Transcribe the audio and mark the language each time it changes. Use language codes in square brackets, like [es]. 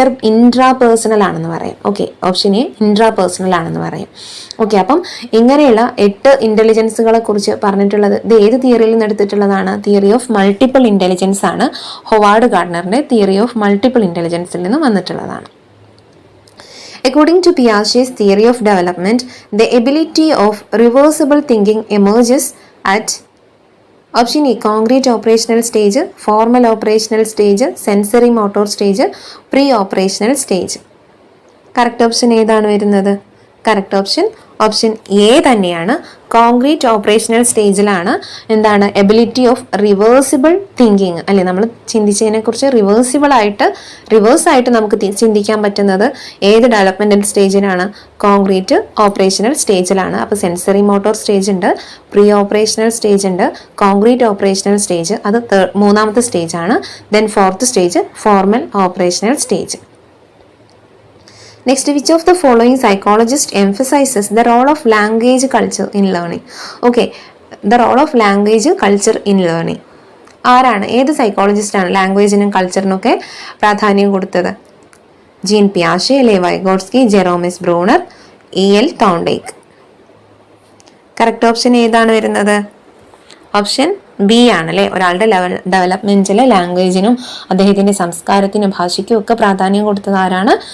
[ml] Intrapersonal ആണെന്ന് പറയാം. Okay, option A intrapersonal ആണെന്ന് പറയാം. ഓക്കെ, അപ്പം ഇങ്ങനെയുള്ള 8 ഇൻ്റലിജൻസുകളെ കുറിച്ച് പറഞ്ഞിട്ടുള്ളത് ഇത് ഏത് തിയറിയിൽ നിന്ന് എടുത്തിട്ടുള്ളതാണ്? തിയറി ഓഫ് മൾട്ടിപ്പിൾ ഇൻ്റലിജൻസ് ആണ്. ഹൊവാർഡ് ഗാർഡനറിന്റെ തിയറി ഓഫ് മൾട്ടിപ്പിൾ ഇൻ്റലിജൻസിൽ നിന്ന് വന്നിട്ടുള്ളതാണ്. [en] According to Piaget's theory of development, the ability of reversible thinking emerges at option A, concrete operational stage, formal operational stage, sensory motor stage, pre-operational stage. Correct option [ml] ഏതാണ് വരുന്നത്? Correct option A തന്നെയാണ്. Concrete operational സ്റ്റേജിലാണ് എന്താണ് ability of reversible thinking, അല്ലെ നമ്മൾ ചിന്തിച്ചതിനെ കുറിച്ച് റിവേഴ്സായിട്ട് നമുക്ക് ചിന്തിക്കാൻ പറ്റുന്നത് ഏത് ഡെവലപ്മെന്റൽ സ്റ്റേജിലാണ്? കോൺക്രീറ്റ് ഓപ്പറേഷണൽ സ്റ്റേജിലാണ്. അപ്പോൾ സെൻസറി മോട്ടോർ സ്റ്റേജ് ഉണ്ട്, പ്രീ ഓപ്പറേഷണൽ സ്റ്റേജ് ഉണ്ട്, കോൺക്രീറ്റ് ഓപ്പറേഷണൽ സ്റ്റേജ് അത് മൂന്നാമത്തെ സ്റ്റേജ് ആണ്. [en] Then fourth stage formal operational stage. Next, which of the following psychologist emphasizes the role of language culture in learning? Okay, the role of language culture in learning. [ml] ആരാണ്, ഏത് സൈക്കോളജിസ്റ്റാണ് ലാംഗ്വേജിനും കൾച്ചറിനൊക്കെ പ്രാധാന്യം കൊടുത്തത്? Gene പിയാഷെ, ലെ Vygotsky, ജെറോമിസ് Bruner, E.L. Thorndike. Correct option ഏതാണ് വരുന്നത്? Option B ആണ് അല്ലേ. ഒരാളുടെ ഡെവലപ്മെന്റിലെ ലാംഗ്വേജിനും അദ്ദേഹത്തിന്റെ സംസ്കാരത്തിനും ഭാഷയ്ക്കും ഒക്കെ പ്രാധാന്യം കൊടുത്തത് ആരാണ്?